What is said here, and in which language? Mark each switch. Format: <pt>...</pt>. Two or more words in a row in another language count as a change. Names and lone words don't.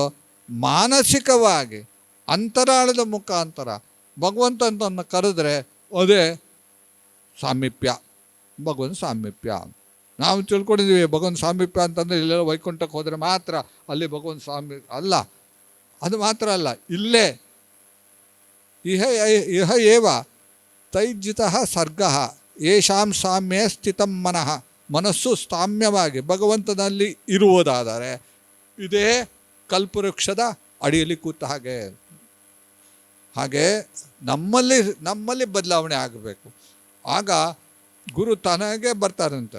<kn>ಮಾನಸಿಕವಾಗಿ ಅಂತರಾಳದ ಮುಖಾಂತರ ಭಗವಂತನನ್ನು ಕರೆದ್ರೆ ಅದೇ ಸಾಮೀಪ್ಯ, ಭಗವಂತ ಸಾಮೀಪ್ಯ. ನಾವು ತಿಳ್ಕೊಂಡಿದ್ದೀವಿ ಭಗವಂತ ಸಾಮೀಪ್ಯ ಅಂತಂದರೆ ಇಲ್ಲೆಲ್ಲ ವೈಕುಂಠಕ್ಕೆ ಹೋದರೆ ಮಾತ್ರ ಅಲ್ಲಿ ಭಗವಂತ ಸಾಮೀಪ್ಯ ಅಲ್ಲ. ಅದು ಮಾತ್ರ ಅಲ್ಲ, ಇಲ್ಲೇ</kn> <sa>ಇಹ ಏವ ತೈಜ್ಜಿತಃ ಸರ್ಗಃ ಯೇಷಾಂ ಸಾಮ್ಯೇ ಸ್ಥಿತಂ ಮನಃ.</sa> <kn>ಮನಸ್ಸು ಸಾಮ್ಯವಾಗಿ ಭಗವಂತನಲ್ಲಿ ಇರುವುದಾದರೆ ಇದೇ ಕಲ್ಪವೃಕ್ಷದ ಅಡಿಯಲ್ಲಿ ಕೂತ ಹಾಗೆ. ಹಾಗೆ ನಮ್ಮಲ್ಲಿ ಬದಲಾವಣೆ ಆಗಬೇಕು. ಆಗ ಗುರು ತನಗೆ ಬರ್ತಾರಂತೆ.</kn>